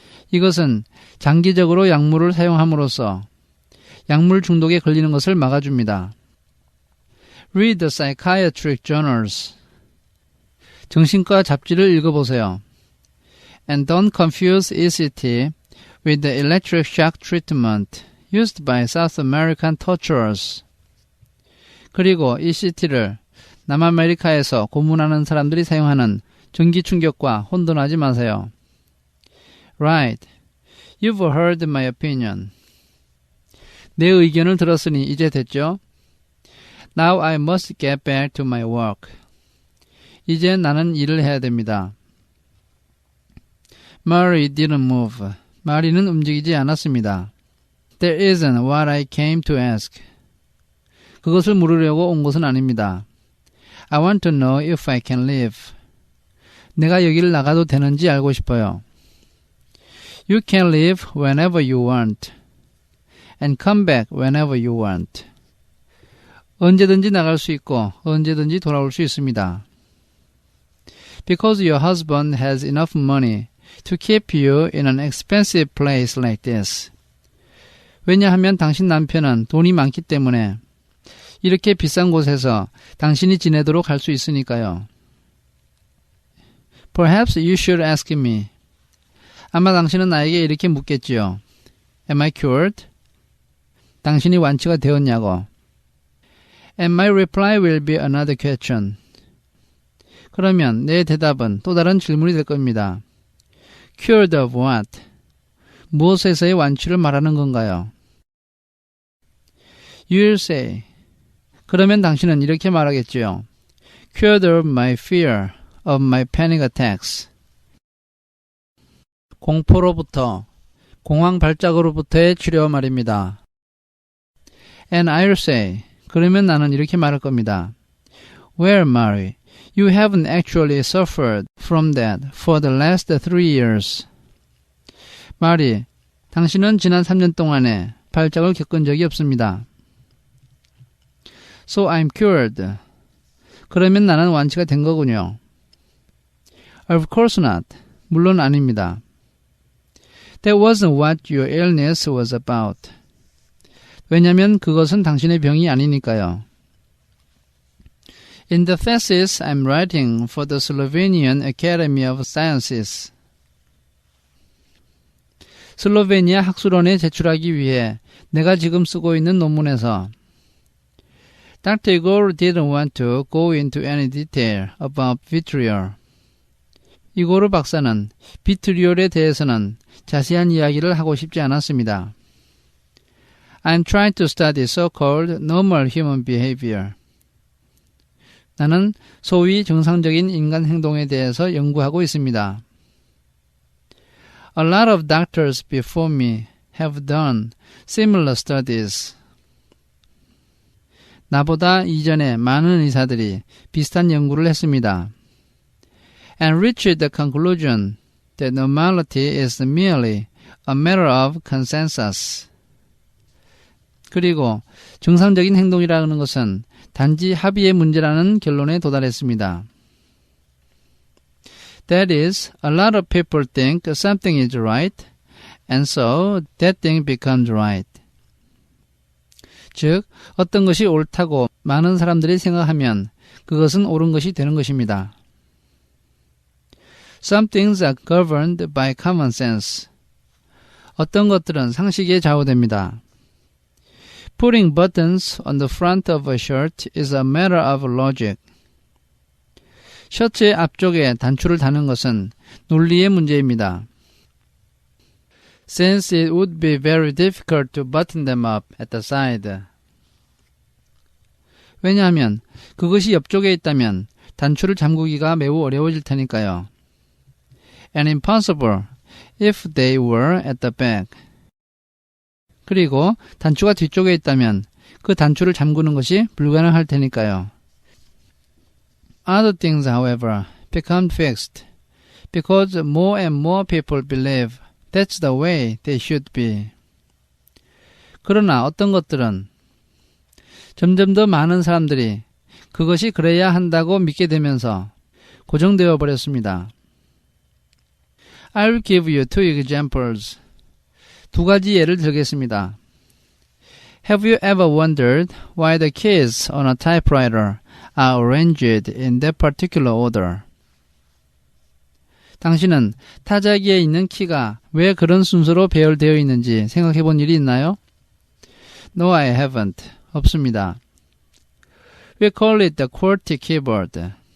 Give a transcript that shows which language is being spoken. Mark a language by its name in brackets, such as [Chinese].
[Korean] 이것은 장기적으로 약물을 사용함으로써 약물 중독에 걸리는 것을 막아줍니다. [English] Read the psychiatric journals. [Korean] 정신과 잡지를 읽어보세요. [English] And don't confuse ECT with the electric shock treatment used by South American torturers. [Korean] 그리고 ECT를 남아메리카에서 고문하는 사람들이 사용하는 전기 충격과 혼돈하지 마세요. [English] Right. You've heard my opinion. [Korean] 내 의견을 들었으니 이제 됐죠? [English] Now I must get back to my work. [Korean] 이제 나는 일을 해야 됩니다. [English] Mary didn't move. [Korean] 마리는 움직이지 않았습니다. [English] That isn't what I came to ask. [Korean] 그것을 물으려고 온 것은 아닙니다. [English] I want to know if I can leave. [Korean] 내가 여기를 나가도 되는지 알고 싶어요. [English] You can leave whenever you want. And come back whenever you want. [Korean] 언제든지 나갈 수 있고 언제든지 돌아올 수 있습니다. [English] Because your husband has enough money to keep you in an expensive place like this. [Korean] 왜냐하면 당신 남편은 돈이 많기 때문에 이렇게 비싼 곳에서 당신이 지내도록 할 수 있으니까요. [English] Perhaps you should ask me. [Korean] 아마 당신은 나에게 이렇게 묻겠지요. [English] Am I cured? [Korean] 당신이 완치가 되었냐고. [English] And my reply will be another question. [Korean] 그러면 내 대답은 또 다른 질문이 될 겁니다. [English] Cured of what? [Korean] 무엇에서의 완치를 말하는 건가요? [English] You'll say. [Korean] 그러면 당신은 이렇게 말하겠지요. [English] Cured of my fear of my panic attacks. [Korean] 공포로부터, 공황 발작으로부터의 치료 말입니다. [English] And I'll say. [Korean] 그러면 나는 이렇게 말할 겁니다. [English] Well, Mary, you haven't actually suffered from that for the last 3 years. [Korean] 마리, 당신은 지난 3년 동안에 발작을 겪은 적이 없습니다. [English] So I'm cured. [Korean] 그러면 나는 완치가 된 거군요. [English] Of course not. [Korean] 물론 아닙니다. [English] That wasn't what your illness was about. [Korean] 왜냐하면 그것은 당신의 병이 아니니까요. [English] In the thesis I'm writing for the Slovenian Academy of Sciences. [Korean] 슬로베니아 학술원에 제출하기 위해 내가 지금 쓰고 있는 논문에서 Dr. [English] Igor didn't want to go into any detail about vitriol. [Korean] 이고르 박사는 비트리올에 대해서는 자세한 이야기를 하고 싶지 않았습니다. [English] I'm trying to study so-called normal human behavior. [Korean] 나는 소위 정상적인 인간 행동에 대해서 연구하고 있습니다. [English] A lot of doctors before me have done similar studies. [Korean] 나보다 이전에 많은 의사들이 비슷한 연구를 했습니다. [English] And reached the conclusion that normality is merely a matter of consensus. [Korean] 그리고 정상적인 행동이라는 것은 단지 합의의 문제라는 결론에 도달했습니다. [English] That is, a lot of people think something is right, and so that thing becomes right. [Korean] 즉, 어떤 것이 옳다고 많은 사람들이 생각하면 그것은 옳은 것이 되는 것입니다. [English] Some things are governed by common sense. [Korean] 어떤 것들은 상식에 좌우됩니다. [English] Putting buttons on the front of a shirt is a matter of logic. [Korean] 셔츠의 앞쪽에 단추를 다는 것은 논리의 문제입니다. [English] Since it would be very difficult to button them up at the side. [Korean] 왜냐하면 그것이 옆쪽에 있다면 단추를 잠그기가 매우 어려워질 테니까요. [English] And impossible if they were at the back. [Korean] 그리고 단추가 뒤쪽에 있다면 그 단추를 잠그는 것이 불가능할 테니까요. [English] Other things, however, become fixed because more and more people believe that's the way they should be. [Korean] 그러나 어떤 것들은 점점 더 많은 사람들이 그것이 그래야 한다고 믿게 되면서 고정되어 버렸습니다. [English] I'll give you 2 examples. [Korean] 2가지 예를 들겠습니다. [English] Have you ever wondered why the keys on a typewriter are arranged in that particular order? [Korean] 당신은 타자기에 있는 키가 왜 그런 순서로 배열되어 있는지 생각해 본 일이 있나요? [English] No, I haven't. [Korean] 없습니다. [English] We call it the QWERTY keyboard.